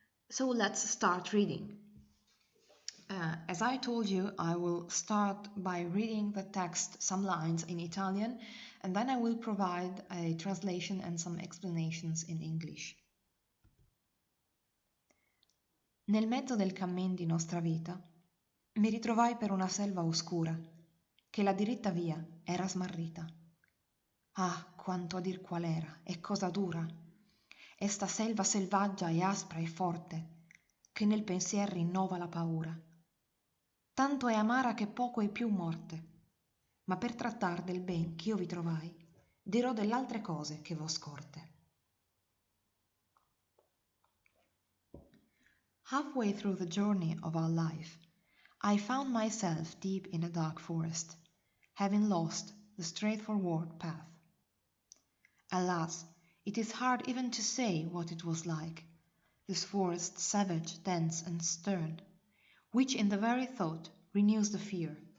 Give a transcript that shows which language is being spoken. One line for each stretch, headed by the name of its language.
English: So let's start reading. As I told you, I will start by reading the text, some lines in Italian, and then I will provide a translation and some explanations in English.
Italian: Nel mezzo del cammin di nostra vita mi ritrovai per una selva oscura, che la diritta via era smarrita. Ah, quanto a dir qual era, e cosa dura! Esta selva selvaggia e aspra e forte, che nel pensier rinnova la paura. Tanto è amara che poco è più morte, ma per trattar del ben ch'io vi trovai, dirò dell'altre cose che v'ho scorte.
English: Halfway through the journey of our life, I found myself deep in a dark forest, having lost the straightforward path. Alas, it is hard even to say what it was like, this forest savage, dense, and stern, which in the very thought renews the fear.